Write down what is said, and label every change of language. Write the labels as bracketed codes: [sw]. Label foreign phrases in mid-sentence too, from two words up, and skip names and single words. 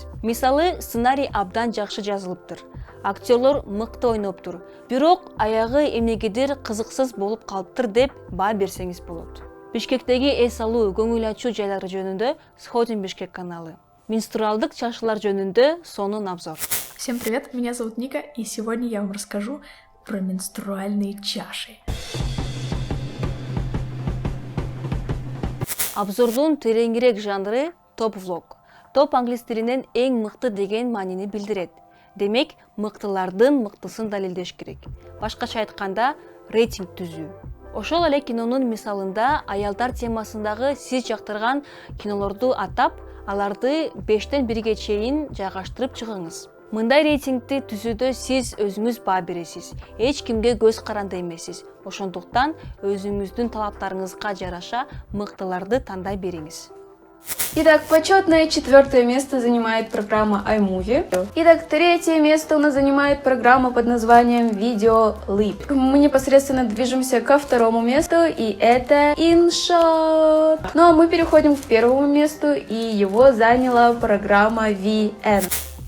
[ky] Мисалы, сценарий абдан жакшы жазылыптыр. Актерлор мыкты ойноптур. Бирок аягы эмнегедир кызыксыз болуп калыптыр деп баа берсеңиз болот. Бишкектеги эс алуу, көңүл ачуу жайлары жөнүндө Сходим Бишкек каналы. Менструалдык чашылар жөнүндө сонун обзор. [ru] Всем привет, меня зовут Ника, и сегодня я вам расскажу про менструальные чаши. [ky] Обзордун тереңирээк жанры топ-влог. Топ англис тилинен эң мыкты деген маанини билдирет. Демек, мыктылардын мыктысын далилдеш керек. Башкача айтканда, рейтинг түзүү. Ошол эле кинонун мисалында аялдар темасындагы сиз жактырган кинолорду атап, аларды 5-тен 1-ге чейин жайгаштырып чыгыңыз. Мындай рейтингди түзүүдө сиз өзүңүз баа бересиз. Эч кимге көз каранды эмессиз. Ошондуктан өзүңүздүн талаптарыңызга жараша мыктыларды тандай бериңиз. [ru] Итак, почетное 4-е место занимает программа iMovie. Итак, 3-е место у нас занимает программа под названием Video Leap. Мы непосредственно движемся ко 2-му месту, и это InShot. Ну а мы переходим к 1-му месту, и его заняла программа VN.